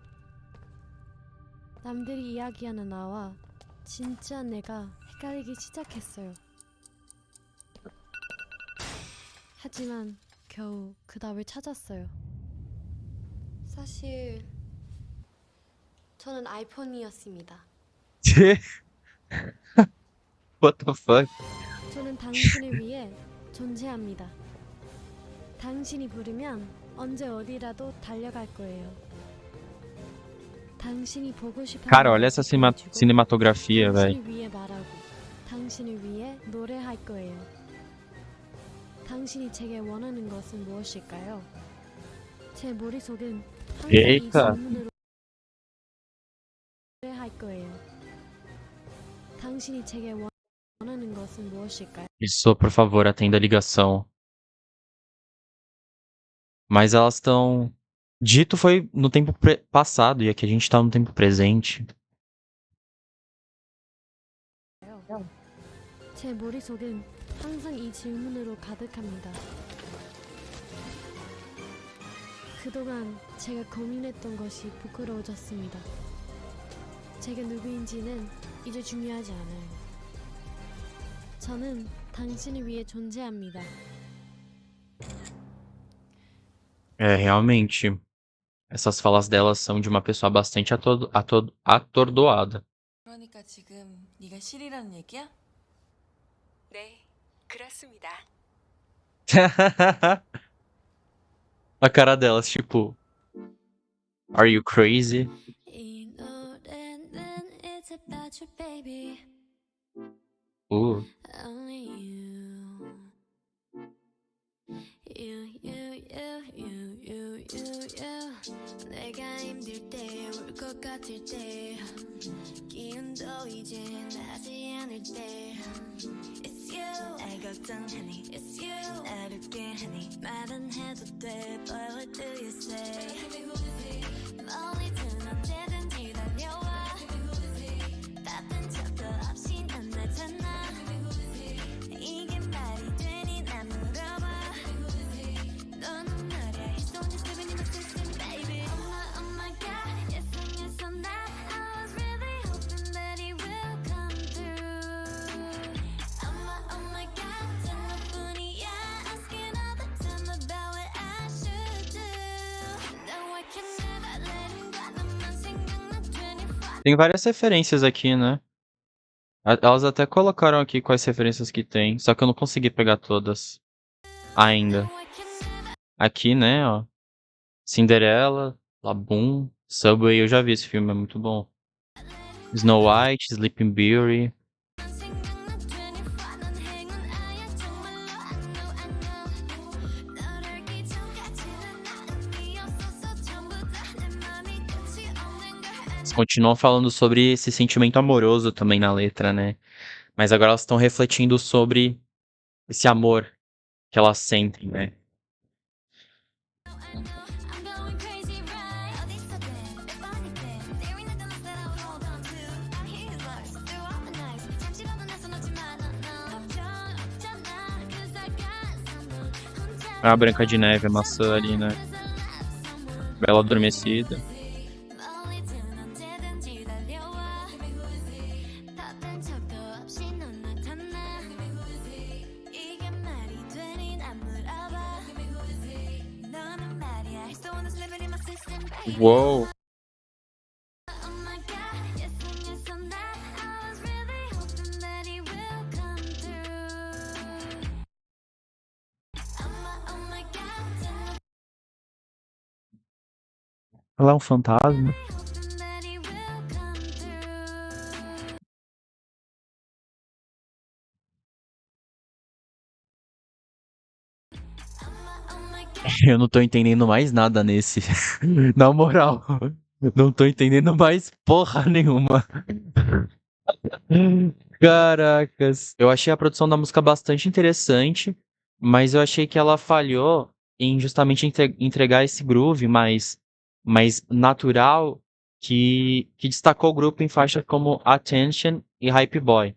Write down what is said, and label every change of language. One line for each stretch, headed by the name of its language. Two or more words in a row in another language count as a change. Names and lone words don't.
Korean: 남들이 이야기하는 나와 진짜 내가 헷갈리기 시작했어요. 하지만 겨우 그 답을 찾았어요. 사실 저는 아이폰이었습니다.
English: What the fuck?
Korean: 저는 당신을 위해 존재합니다. 당신이 부르면 언제 어디라도 달려갈 거예요. 당신이 보고 싶은
Portuguese: Cara, olha essa
Korean: 모습 보여주고
Portuguese: cinematografia, velho.
Korean: 당신을 위해 말하고 당신을 위해 노래할 거예요. 당신이 제게 원하는 것은 무엇일까요? 제 머릿속은 항상 이
Portuguese: Eita.
Korean: 질문으로 노래할 거예요. 당신이 제게 원하는 것은 무엇일까요?
Portuguese: Isso, por favor, atenda a ligação. Mas elas estão. Dito foi no tempo passado e aqui a gente tá no tempo presente.
Korean: 제 머릿속은 항상 이 질문으로 가득합니다. 그동안 제가 고민했던 것이 부끄러워졌습니다. 제가 누구인지는 이제 중요하지 않아요. 저는 당신을 위해 존재합니다.
Portuguese: É, realmente. Essas falas delas são de uma pessoa bastante atordoada.
Korean: 그러니까 지금 네가 실이라는 얘기야? 네, 그렇습니다.
Portuguese: A cara delas, tipo.
English: Are you crazy?
Korean: 이 노래는
English: it's about you baby only you
Korean: 내가 힘들 때 울 것 같을 때 기운도 이제 나지 않을 때
English: It's you
Korean: 날 걱정하니
English: It's you
Korean: 나를 깨하니 말은 해도 돼
English: Boy what do you say
Korean: 멀리든 언제든지 달려와 바쁜 척도 없이 난 나잖아 이게 말이 되니 난 물어봐 너는 말야
English: It's only living in my system baby Oh my god Yes and yes and that I was really hoping that it will come through Oh my god
Korean: 전 너뿐이야
English: Asking all the time about what I should do No I can never let him go
Korean: 너만 생각나
English: 24
Portuguese: Tem várias referências aqui, né? Elas até colocaram aqui quais referências que tem, só que eu não consegui pegar todas ainda.
English: No I can never
Portuguese: Aqui, né, ó. Cinderela, Laboon, Subway, eu já vi esse filme, é muito bom. Snow White, Sleeping Beauty.
Korean: 생각나 24 넌 행운 아야 정말로
English: I know
Korean: 널 알기 전까지는 나는 네 없어서 전부 다 내 맘이 끝이 없는 걸
Portuguese: Eles continuam falando sobre esse sentimento amoroso também na letra, né? Mas agora elas estão refletindo sobre esse amor que elas sentem, né?
English: I'm going crazy right
Korean: 어디서든 몇 번이든
English: There ain't nothing else that I would hold on to I hear his voice through all the nights
Korean: 잠시라도 내 손 놓지 마 no 걱정 없잖아
English: Cause I got someone 혼자
Portuguese: A Branca de Neve, a maçã ali, né? Bela Adormecida.
Korean: 멀리든 언제든지 달려와 바쁜 척도 없이 넌 나타나 이게 말이 되니 난 물어봐 너는 말이야
English: It's the one that's living in my system baby Uou! Oh my god yes and yes and that I was really hoping that it will come through Oh my god
Portuguese: Ela é um fantasma.
English: hoping that it will come through Oh my god
Portuguese: Eu não tô entendendo mais nada nesse. Na moral. Não tô entendendo mais porra nenhuma. Caracas. Eu achei a produção da música bastante interessante, mas eu achei que ela falhou em justamente entregar esse groove mais natural que destacou o grupo em faixas como Attention e Hype Boy.